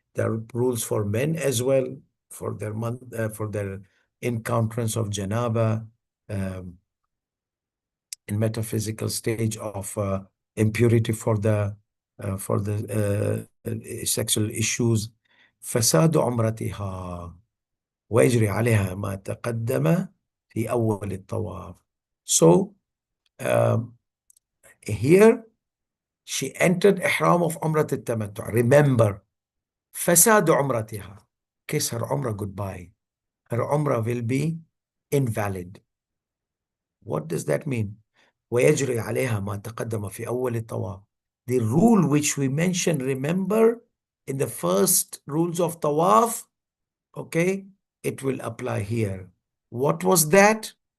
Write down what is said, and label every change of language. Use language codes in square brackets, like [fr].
[en] There are rules for men as well for their encounters of janaba, um, in metaphysical stage of impurity for the sexual issues. [ar] فساد عمرتها ويجري عليها ما تقدم في أول الطواف. [en] So um, here she entered إحرام of عمرة التمتع. Remember, [ar] فساد عمرتها, [en] kiss her umrah goodbye. Her umrah will be invalid. What does that mean? [ar] ويجري عليها ما تقدم في أول الطواف. [en] The rule which we mentioned, remember, in the first rules of Tawaf, okay, it will apply here. What was that?